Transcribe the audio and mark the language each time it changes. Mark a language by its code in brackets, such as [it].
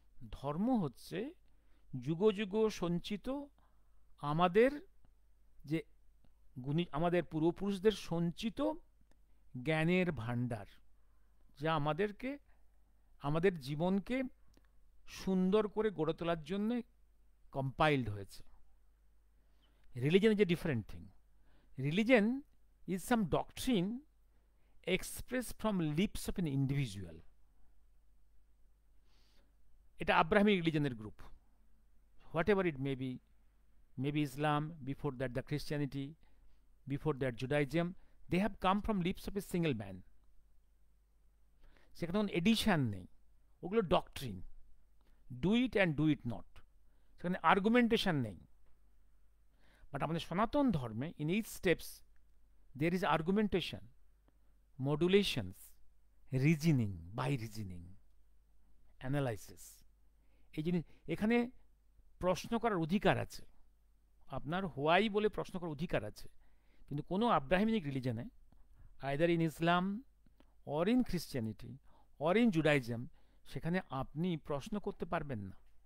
[bn] ধর্ম হচ্ছে যুগ যুগ সঞ্চিত আমাদের যে আমাদের পূর্বপুরুষদের সঞ্চিত জ্ঞানের ভাণ্ডার, যা আমাদেরকে, আমাদের জীবনকে সুন্দর করে গড়ে তোলার জন্য কম্পাইলড হয়েছে। [en] Religion is a different thing. Religion is some doctrine expressed from lips of an individual. [bn] এটা Abrahamic রিলিজনের group, [en] What ever it may be Islam, before that the Christianity, before that Judaism, they have come from lips of a single man. [bn] সেখানে কোনো addition নেই, ওগুলো doctrine, [en] do it and do it not, [bn] সেখানে আর্গুমেন্টেশন নেই। [en] but [bn] আমাদের সনাতন ধর্মে [en] In eight steps there is argumentation, modulations, reasoning, by reasoning, analysis। [bn] এই জিনিস, এখানে প্রশ্ন করার অধিকার আছে, আপনার হোয়াই বলে প্রশ্ন করার অধিকার আছে। কিন্তু কোনো Abrahamic রিলিজনে, [en] either in Islam or in Christianity or in Judaism, [bn] সেখানে আপনি প্রশ্ন করতে পারবেন না।